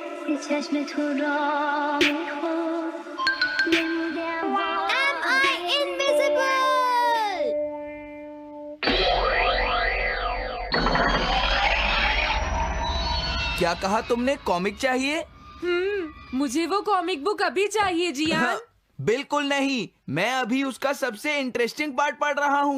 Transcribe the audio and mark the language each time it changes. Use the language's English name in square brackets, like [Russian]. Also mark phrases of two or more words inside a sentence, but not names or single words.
[Persian] چشم تو را میخون نمودم [English] Am I invisible? [Hindi] क्या कहा तुमने? कॉमिक चाहिए? मुझे वो कॉमिक बुक अभी चाहिए जियान। बिल्कुल नहीं, मैं अभी उसका सबसे [English] interesting part [Hindi] पढ़ रहा हूँ।